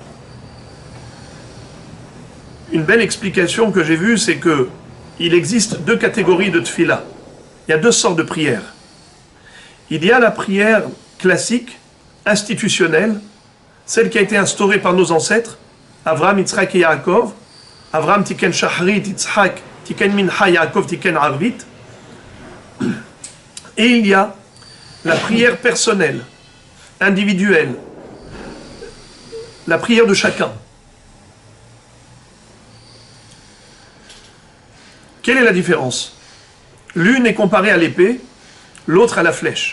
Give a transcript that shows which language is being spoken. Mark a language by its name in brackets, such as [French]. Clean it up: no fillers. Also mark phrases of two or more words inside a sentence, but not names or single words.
[French] Une belle explication que j'ai vue, c'est que il existe deux catégories de tfila. Il y a deux sortes de prières. Il y a la prière classique, institutionnelle, celle qui a été instaurée par nos ancêtres, Avraham, Yitzhak et Yaakov. [Hebrew] אברהם תיקן שחרית, יצחק תיקן מנחה, יעקב תיקן ערבית. [French] Et il y a la prière personnelle, individuelle, la prière de chacun. Quelle est la différence? L'une est comparée à l'épée, l'autre à la flèche.